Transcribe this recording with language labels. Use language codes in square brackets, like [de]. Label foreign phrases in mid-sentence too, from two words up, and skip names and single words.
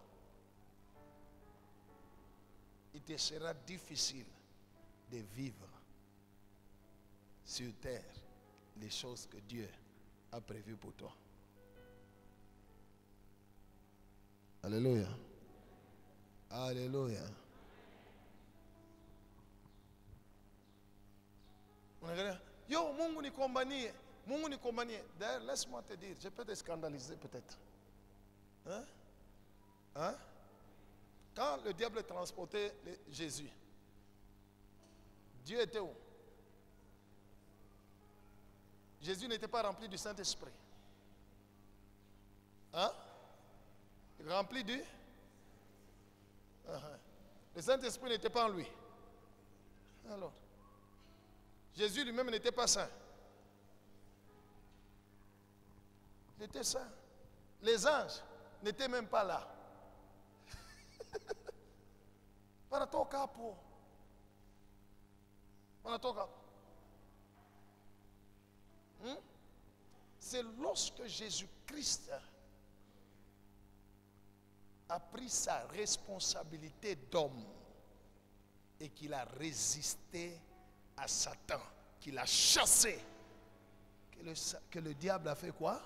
[fr] il te sera difficile de vivre sur terre les choses que Dieu a prévues pour toi. Alléluia. Alléluia. [sw] Yo, Mungu ni kombanie. Mungu ni kombanie. [fr] D'ailleurs, laisse-moi te dire, je peux te scandaliser peut-être. Hein? Hein? Quand le diable transportait Jésus, Dieu était où? Jésus n'était pas rempli du Saint-Esprit. Hein? Rempli du? Le Saint-Esprit n'était pas en lui. Alors, Jésus lui-même n'était pas saint. Il était saint. Les anges n'étaient même pas là. [sw] Wanatoka hapo. [fr] C'est lorsque Jésus-Christ a pris sa responsabilité d'homme et qu'il a résisté à Satan, qu'il a chassé, que le diable a fait quoi?